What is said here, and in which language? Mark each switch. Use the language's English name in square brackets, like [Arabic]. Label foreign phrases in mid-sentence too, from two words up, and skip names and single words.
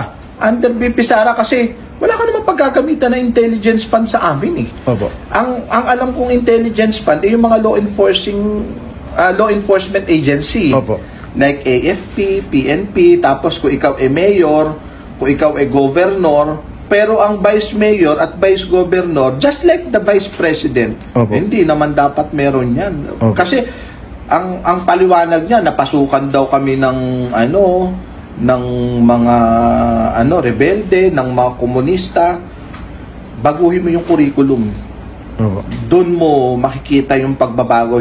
[Filipino] Under BP Sara kasi wala ka naman paggagamitan na [English] intelligence fund [Filipino] sa amin Opo. Ang alam kong [English] intelligence fund [Filipino] yung mga [English] law enforcement agency. [Filipino] Opo. [English] Like AFP, PNP, [Filipino] tapos kung ikaw [English] mayor, [Filipino] kung ikaw [English] governor, [Filipino] pero ang [English] vice mayor at vice governor, just like the vice president, [Filipino] Opo. hindi naman dapat meron yan. Opo. Kasi ang paliwanag niya, napasukan daw kami ng ng mga rebelde, ng mga komunista. Baguhin mo yung curriculum. Doon mo makikita yung pagbabago.